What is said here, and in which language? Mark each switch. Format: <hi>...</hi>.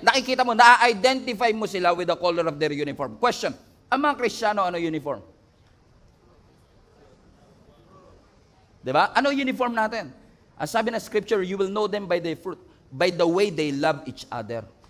<tl>Nakikita mo, na-identify mo sila</tl> <en>with the color of their uniform.</en> <tl>Question, ang mga Kristiyano, ano uniform? Diba? Ano uniform natin? Ang sabi ng scripture,</tl> <en>you will know them by their fruit, by the way they love each other.</en>